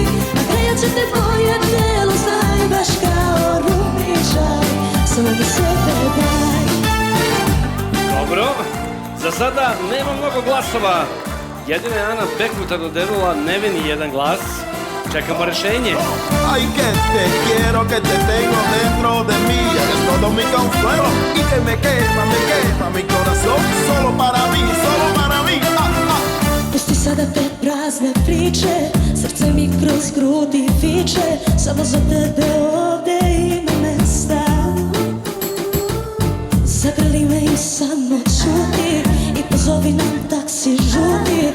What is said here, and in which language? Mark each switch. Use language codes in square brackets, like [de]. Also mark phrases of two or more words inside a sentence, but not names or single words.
[sr] A grejat će te tvoje telo, znaj, baš kao rumišaj. Samo mi sebe daj. Dobro, za sada nema mnogo glasova. Jedina je Ana Bekuta dodelila Neveni jedan glas. Čekamo rešenje. [es] Ay, que te quiero, que te tengo dentro de mí. Eres todo mi consuelo y que me quema mi corazón. Solo para mí, solo para mí. [sr] Pusti sada te prazne priče, srce mi kroz grudi viče. Samo za tebe ovde ima mesta. Zagrli me i samo čuti i pozovi nam taksi žuti.